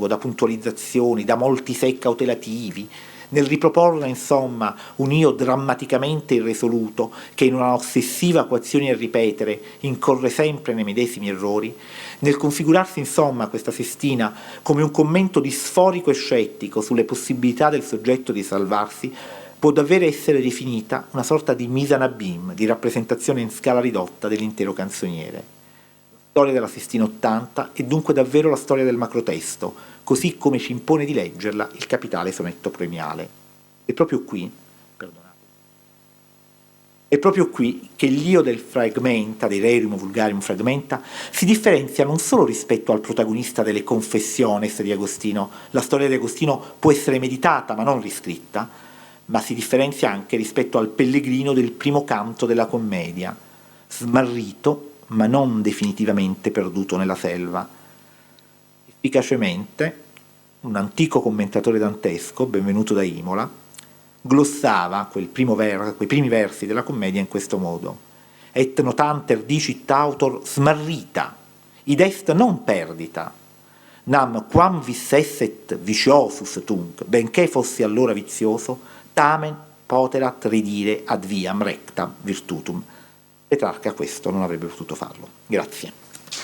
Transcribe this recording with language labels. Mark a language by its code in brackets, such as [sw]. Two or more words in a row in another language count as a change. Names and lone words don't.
[it] da puntualizzazioni, da molti se cautelativi, nel riproporre insomma un io drammaticamente irresoluto che in una ossessiva coazione a ripetere incorre sempre nei medesimi errori, nel configurarsi insomma questa Sestina come un commento disforico e scettico sulle possibilità del soggetto di salvarsi, può davvero essere definita una sorta di [fr] mise en abîme, [it] di rappresentazione in scala ridotta dell'intero canzoniere. La storia della Sestina 80 è dunque davvero la storia del macrotesto, così come ci impone di leggerla il capitale sonetto premiale. È proprio qui che l'io del fragmenta, dei rerum vulgarium fragmenta, si differenzia non solo rispetto al protagonista delle Confessiones di Agostino. La storia di Agostino può essere meditata ma non riscritta, ma si differenzia anche rispetto al pellegrino del primo canto della commedia, smarrito ma non definitivamente perduto nella selva. Efficacemente, un antico commentatore dantesco, benvenuto da Imola, glossava quei primi versi della commedia in questo modo: [la] et notanter dicit autor smarrita, id est non perdita, nam quam vis esset viciosus tunc, [it] benché fossi allora vizioso, [la] tamen poterat ridire ad viam rectam virtutum. [it] Petrarca questo non avrebbe potuto farlo. Grazie.